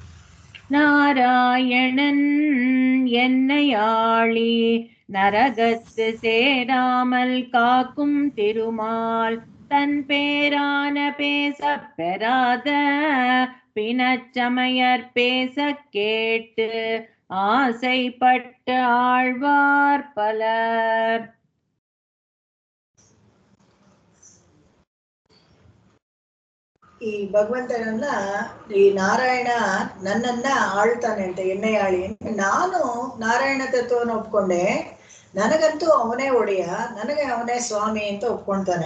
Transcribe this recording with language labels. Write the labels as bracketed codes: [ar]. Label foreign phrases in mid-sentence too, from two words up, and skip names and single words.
[ta] நாராயணன் என்னை ஆளி நரகத்து சேராமல் காக்கும் திருமால் தன் பேரான பேசப் பெறாத பிணச்சமயர் பேசக் கேட்டு ஆசைப்பட்டு ஆழ்வார் பலர். [kn] ಈ ಭಗವಂತನನ್ನ ಈ ನಾರಾಯಣ ನನ್ನನ್ನ ಆಳ್ತಾನೆ ಅಂತ [ta] என்னை ஆளி [kn] ನಾನು ನಾರಾಯಣ ತತ್ವವನ್ನು ಒಪ್ಕೊಂಡೆ. ನನಗಂತೂ ಅವನೇ ಒಡೆಯ, ನನಗೆ ಅವನೇ ಸ್ವಾಮಿ ಅಂತ ಒಪ್ಕೊಳ್ತಾನೆ.